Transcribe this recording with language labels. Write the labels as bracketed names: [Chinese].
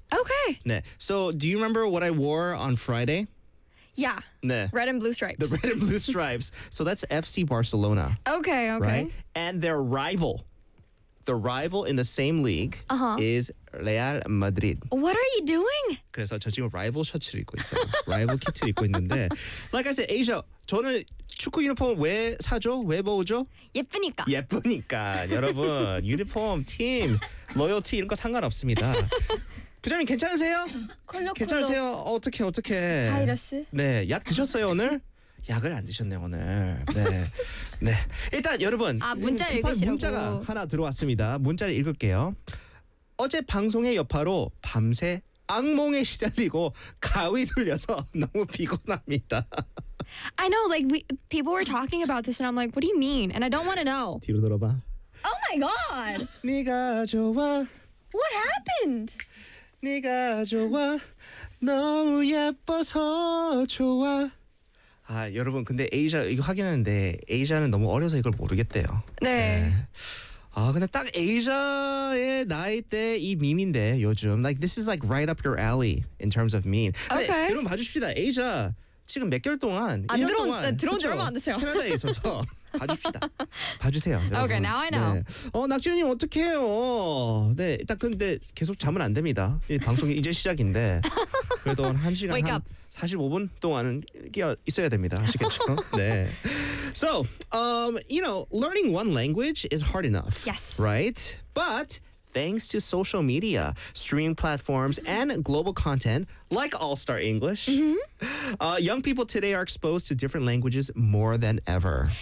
[English] Okay. [Korean] 네. [English] So, do you remember what I wore on Friday? Yeah. [Korean] 네. [English] Red and blue stripes. The red and blue stripes. So, that's FC Barcelona. Okay. Right? And their rival in the same league is Real Madrid. What are you doing? [Korean] 그래서 저 지금 라이벌 셔츠를 입고 있어요. 라이벌 키트를 입고 있는데. [English] Like I said, Asia, [Korean] 저는 축구 유니폼 왜 사죠? 왜 보죠? 예쁘니까. 여러분, 유니폼, 팀, 로열티 이런 거 상관없습니다. 부장님 괜찮으세요? 괜찮으세요? 어떻게? 바이러스? 네, 약 드셨어요 오늘? 약을 안 드셨네 오늘. 네. 일단 여러분. 아 문자 읽으시라고. 문자가 하나 들어왔습니다. 문자를 읽을게요. 어제 방송의 여파로 밤새 악몽에 시달리고 가위 돌려서 너무 피곤합니다. [English] I know, like people were talking about this, and I'm like, what do you mean? And I don't want to know. [Korean] 뒤로 돌아봐. [English] Oh my god. [Korean] 네가 좋아. [English] What happened? [Korean] 네가 좋아 너무 예뻐서 좋아 아 여러분 근데 에이자 이거 확인하는데 에이자는 너무 어려서 이걸 모르겠대요 네 아 네. 근데 딱 에이자의 나이 때 이 밈인데 요즘 [English] like this is like right up your alley in terms of meme [Korean] 근데 [English] okay. [Korean] 여러분 봐주십시다 에이자 지금 몇 개월 동안 아, 1년 동안 들어온 지 얼마 안 되세요 캐나다에 있어서 봐주시다. 봐주세요. [English] 오케이, okay, now I know. [Korean] 네. 어, 낙준님 어떡해요? 네, 일단 근데 계속 잠은 안 됩니다. 방송이 이제 시작인데 그래도 한 시간 [English] Wake up. [Korean] 45분 동안은 깨어 있어야 됩니다. 아시겠죠? 네. [English] So, you know, learning one language is hard enough. Yes. Right? But thanks to social media, streaming platforms, and global content like All Star English, young people today are exposed to different languages more than ever.